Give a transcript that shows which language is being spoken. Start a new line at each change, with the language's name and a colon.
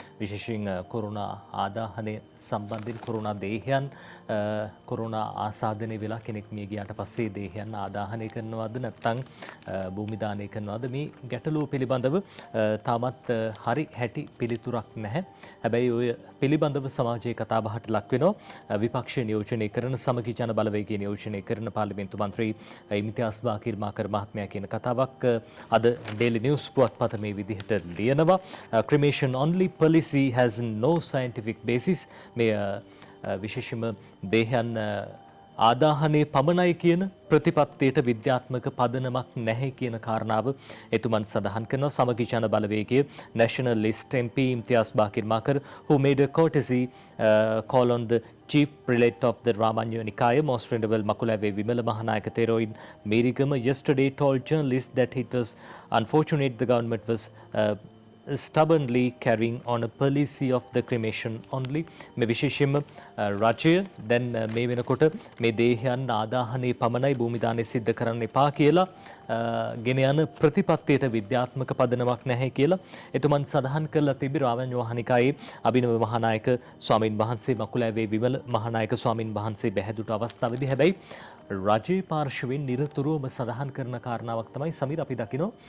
Sinhala: විශේෂයෙන් කොරෝනා ආදාහනය සම්බන්ධයෙන් corona දේහයන් corona ආසාදනය වෙලා කෙනෙක් මිය ගියාට පස්සේ දේහයන් ආදාහනය කරනවද නැත්නම් භූමි දානය කරනවද මේ ගැටලුව පිළිබඳව තාමත් හරි හැටි පිළිතුරක් නැහැ. හැබැයි ඔය පිළිබඳව සමාජයේ කතාබහට ලක් වෙනවා. විපක්ෂ නියෝජනය කරන සමගි ජන බලවේගය නියෝජනය කරන පාර්ලිමේන්තු මන්ත්‍රී ඉම්තියාස් බාකිර් මාකර් මහත්මයා කියන කතාවක් අද ඩේලි නිවුස් පුවත්පත මේ විදිහට ලියනවා.
English: cremation only policy has no scientific basis.
Sinhala: මේ විශේෂම දේහයන් ආදාහනයේ පමණයි කියන ප්‍රතිපත්තියට විද්‍යාත්මක පදනමක් නැහැ කියන කාරණාව එතුමන් සඳහන් කරනවා.
English: සමගි ජන බලවේගයේ nationalist MP Imtiaz Bakeer Markar who made a courtesy call on the chief prelate of the Ramanya Nikaya, Most Venerable Makulave Vimala Mahanayaka Theroin Merigama, yesterday told journalists that it was unfortunate the government was stubbornly carrying on a policy of the cremation only.
Sinhala: මේ විශේෂයෙන්ම රජය දැන් මේ වෙනකොට මේ දේහයන් ආදාහනයේ පමණයි භූමි දානය සිද්ධ කරන්න එපා කියලා ගෙන යන ප්‍රතිපත්තියට විද්‍යාත්මක පදනමක් නැහැ කියලා එතුමන් සඳහන් කරලා තිබි රාමඤ්ඤ මහානිකායේ අභිනව මහානායක ස්වාමින් වහන්සේ මකුලෑවේ විමල මහානායක ස්වාමින් වහන්සේ බැහැදුට අවස්ථාවේදී හැබැයි රජයේ පාර්ශවයෙන් නිරතුරුවම සඳහන් කරන කාරණාවක් තමයි සමීර අපි දකිනවා.